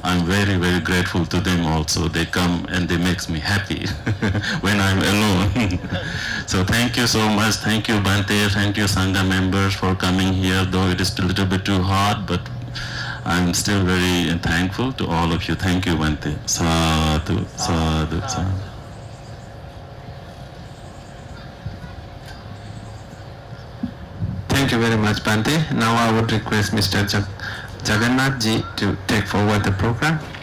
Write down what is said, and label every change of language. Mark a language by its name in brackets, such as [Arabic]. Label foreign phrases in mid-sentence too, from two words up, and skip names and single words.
[English] I'm very, very grateful to them also. They come and they make me happy when I'm alone. So thank you so much. Thank you, Bhante. Thank you, Sangha members, for coming here, though it is a little bit too hard, but I'm still very thankful to all of you. Thank you, [Pali] Bhante. Sadhu, sadhu, sadhu. [English] Thank you very much, Bhante. Now I would request Mr. Jagannath ji to take forward the program.